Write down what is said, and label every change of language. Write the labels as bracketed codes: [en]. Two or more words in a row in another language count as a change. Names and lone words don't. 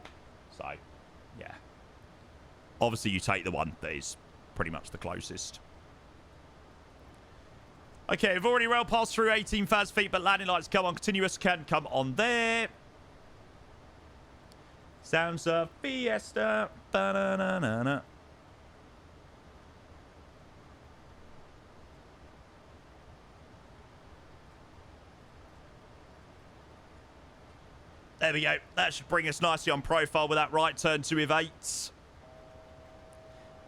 [en] So, yeah. Obviously, you take the one that is pretty much the closest. Okay, we've already rail passed through 18,000 feet, but landing lights come on. Continuous can come on there. Sounds of Fiesta. Ba-na-na-na-na. There we go. That should bring us nicely on profile with that right turn to Evate.